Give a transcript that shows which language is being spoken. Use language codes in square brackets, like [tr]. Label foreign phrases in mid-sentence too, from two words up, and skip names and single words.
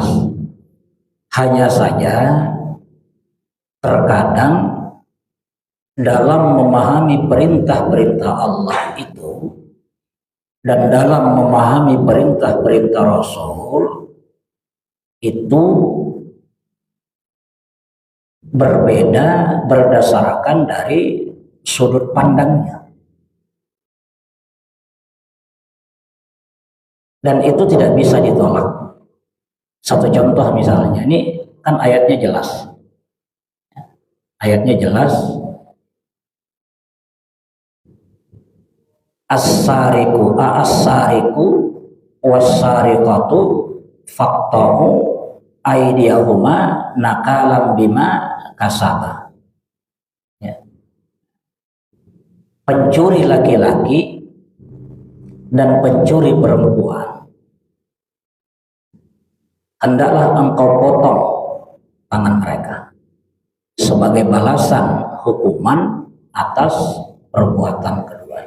[id] Hanya saja terkadang dalam memahami perintah-perintah Allah itu dan dalam memahami perintah-perintah Rasul itu berbeda berdasarkan dari sudut pandangnya. Dan itu tidak bisa ditolak. Satu contoh misalnya, ini kan ayatnya jelas. Ayatnya jelas. [ar] السارق والسارقة فاقطعوا أيديهما نكالا بما كسبا. [id] Ya. Pencuri laki-laki dan pencuri perempuan, hendaklah engkau potong tangan mereka sebagai balasan hukuman atas perbuatan keduanya.